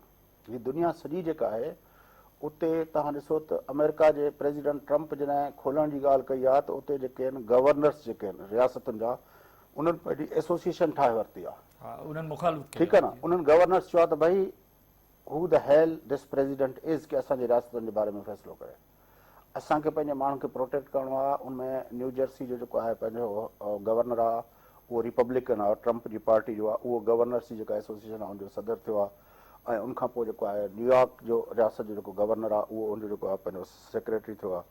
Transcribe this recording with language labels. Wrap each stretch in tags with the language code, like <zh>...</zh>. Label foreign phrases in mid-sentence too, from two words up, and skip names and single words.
<sd>हीअ दुनिया सॼी जेका आहे उते तव्हां ॾिसो त अमेरिका जे प्रेसिडेंट ट्रंप जॾहिं खोलण जी ॻाल्हि कई आहे त उते जेके आहिनि गवर्नर्स जेके आहिनि रियासतुनि जा उन्हनि पंहिंजी एसोसिएशन ठाहे वरिती आहे। ठीकु आहे न। उन्हनि गवर्नर्स चयो आहे त भई</sd> <en>who the hell this president is</en> <sd>कि असांजी रियासतुनि जे बारे में फ़ैसिलो करे। असांखे पंहिंजे माण्हुनि खे प्रोटेक्ट करिणो आहे। उनमें न्यू जर्सी जो जेको आहे पंहिंजो गवर्नर आहे उहो रिपब्लिकन आहे, ट्रंप जी पार्टी जो आहे, उहो गवर्नर्स जी जेका एसोसिएशन आहे उनजो सदर थियो आहे। ऐं उनखां पोइ जेको आहे न्यूयॉर्क जो रियासत जो जेको गवर्नर आहे उहो उनजो जेको आहे पंहिंजो सेक्रेटरी थियो आहे।</sd>